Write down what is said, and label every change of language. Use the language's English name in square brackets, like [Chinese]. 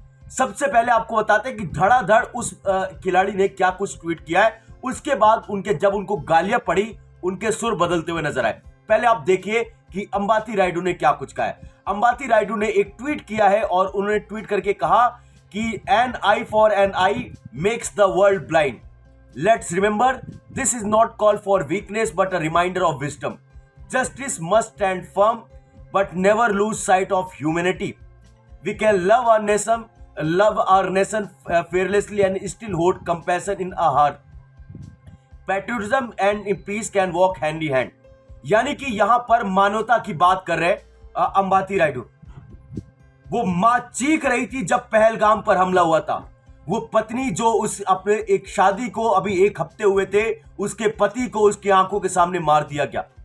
[Hindi] सबसे पहले आपको बताते हैं कि धड़ाधड़ उस खिलाड़ी ने क्या कुछ ट्वीट किया है। उसके बाद जब उनको गालियां पड़ी, उनके सुर बदलते हुए नजर आए। पहले आप देखिए कि अंबाती रायडू ने क्या कुछ कहा है। अंबाती रायडू ने एक ट्वीट किया है और उन्होंने ट्वीट करके कहा कि [English] An eye for an eye makes the world blind. Let's remember, this is not call for weakness but a reminder of wisdom. Justice must stand firm but never lose sight of humanity. We can love our nation fearlessly and still hold compassion in our heart. Patriotism and peace can walk hand in hand. [Hindi] यानी कि यहां पर मानवता की बात कर रहे अंबाती रायडू। वो मां चीख रही थी जब पहलगाम पर हमला हुआ था। वो पत्नी जो उस अपने एक शादी को अभी एक हफ्ते हुए थे, उसके पति को उसकी आंखों के सामने मार दिया गया।